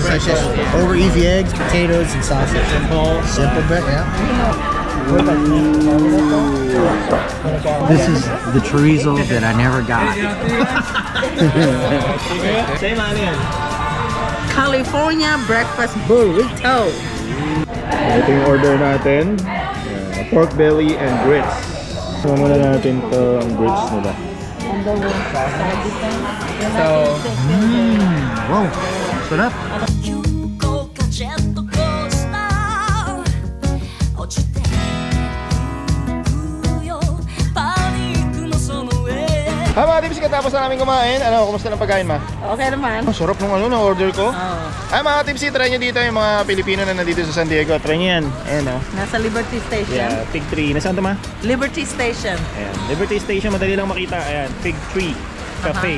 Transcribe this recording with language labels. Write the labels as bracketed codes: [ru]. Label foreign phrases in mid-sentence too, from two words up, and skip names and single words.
[en] Such as over easy eggs, potatoes, and sausage. Simple breakfast. Yeah. This is the chorizo that I never got. Same onion. California breakfast burrito. [tl] Ito yung order natin. Ayan, [en] pork belly and grits. [tl] So muna natin to ang grits nila. So, Wow, sarap. [ja] 急降下ジェットコースター落ちてくよパニックのその上 [tl] Ha mga tips, katapos na namin kumain. Ano, kumusta ng pagkain ma? Okay naman. Ang sarap ng ano, ng order ko. Oh, Ay mga tips, try nyo dito yung mga Pilipino na nandito sa San Diego. Try nyo yan. Ayan o. nasa Liberty Station. [en] Yeah, Fig Tree. [tl] Nasaan to ma? Liberty Station. Ayan, Liberty Station, madali lang makita. Ayan, Fig Tree Cafe.